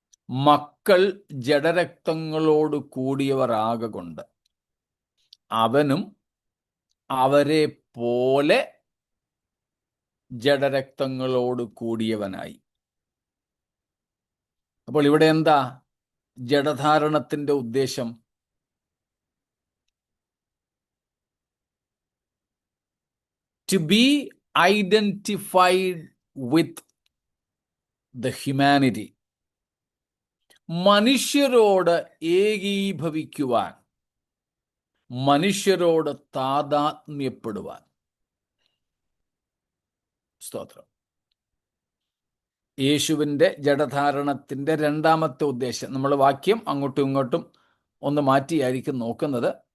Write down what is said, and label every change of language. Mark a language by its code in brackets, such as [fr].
[ml] മക്കൾ ജഡരക്തങ്ങളോട് കൂടിയവർ ആകൊണ്ട് അവനും അവരെ പോലെ ജഡരക്തങ്ങളോട് കൂടിയവനായി. അപ്പോൾ ഇവിടെ എന്താ ജഡധാരണത്തിന്റെ ഉദ്ദേശം? [en] To be identified with the humanity. [ml] മനുഷ്യരോട് ഏകീഭവിക്കുവാൻ, മനുഷ്യരോട് താതാത്മ്യപ്പെടുവാൻ. സ്തോത്രം. യേശുവിൻ്റെ ജഡധാരണത്തിൻ്റെ രണ്ടാമത്തെ ഉദ്ദേശം, നമ്മൾ വാക്യം അങ്ങോട്ടും ഇങ്ങോട്ടും ഒന്ന് മാറ്റിയായിരിക്കും നോക്കുന്നത്.